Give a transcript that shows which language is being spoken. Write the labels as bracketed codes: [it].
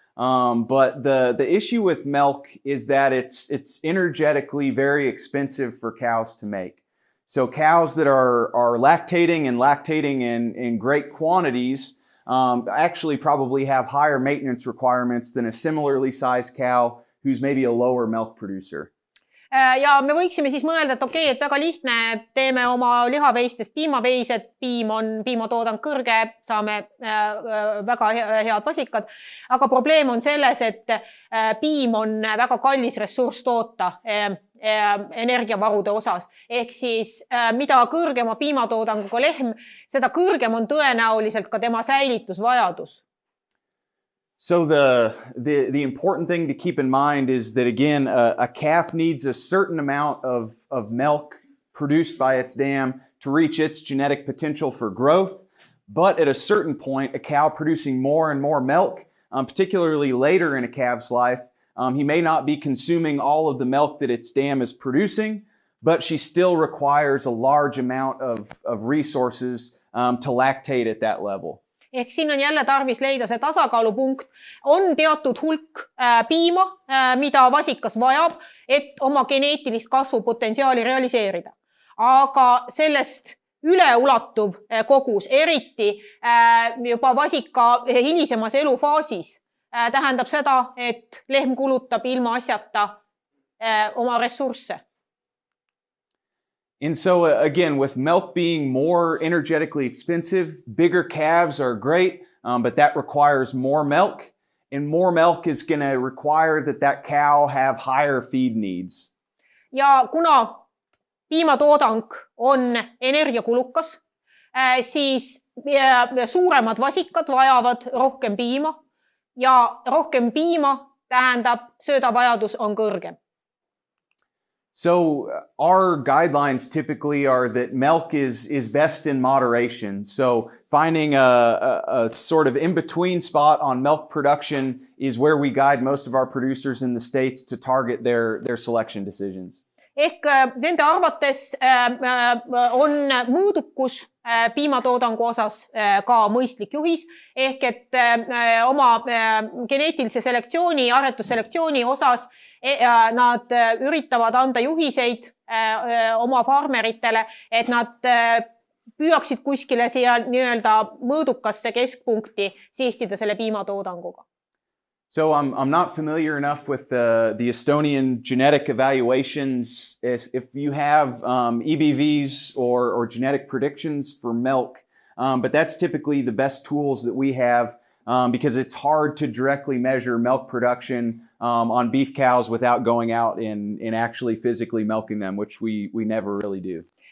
[en] But the issue with milk is that it's energetically very expensive for cows to make. So cows that are lactating in great quantities actually probably have higher maintenance requirements than a similarly sized cow who's maybe a lower milk producer. [et] Ja me võiksime siis mõelda, et okei, et väga lihtne, teeme oma lihaveistest piimaveised, piimatoodang kõrge, saame väga head vasikad. Aga probleem on selles, et piim on väga kallis ressurss toota energiavarude osas. Ehk siis mida kõrgema piimatoodanguga lehm, seda kõrgem on tõenäoliselt ka tema säilitusvajadus. [en] So the important thing to keep in mind is that, again, a calf needs a certain amount of milk produced by its dam to reach its genetic potential for growth. But at a certain point, a cow producing more and more milk, particularly later in a calf's life, he may not be consuming all of the milk that its dam is producing. but she still requires a large amount of resources to lactate at that level. [et] Ehk siin on jälle tarvis leida see tasakaalupunkt. On teatud hulk piima, mida vasikas vajab, et oma geneetilist kasvupotentsiaali realiseerida. Aga sellest üleulatuv kogus, eriti juba vasika hilisemas elufaasis, tähendab seda, et lehm kulutab ilma asjata oma ressursse. [en] And so again, with milk being more energetically expensive, bigger calves are great, but that requires more milk. And more milk is going to require that cow have higher feed needs. [et] Ja kuna piimatoodang on energiakulukas, siis suuremad vasikad vajavad rohkem piima ja rohkem piima tähendab söödavajadus on kõrgem. [en] So our guidelines typically are that milk is best in moderation. So finding a sort of in-between spot on milk production is where we guide most of our producers in the States to target their selection decisions. [et] Ehk nende arvates on mõõdukus piimatoodangu osas ka mõistlik juhis, ehk et oma geneetilise selektsiooni, aretusselektsiooni osas nad üritavad anda juhiseid oma farmeritele, et nad püüaksid kuskile siia nii-öelda mõõdukasse keskpunkti sihtida selle piimatoodanguga. [en] So I'm not familiar enough with the Estonian genetic evaluations. If you have EBVs or genetic predictions for milk, but that's typically the best tools that we have because it's hard to directly measure milk production on beef cows without going out and actually physically milking them, which we never really do.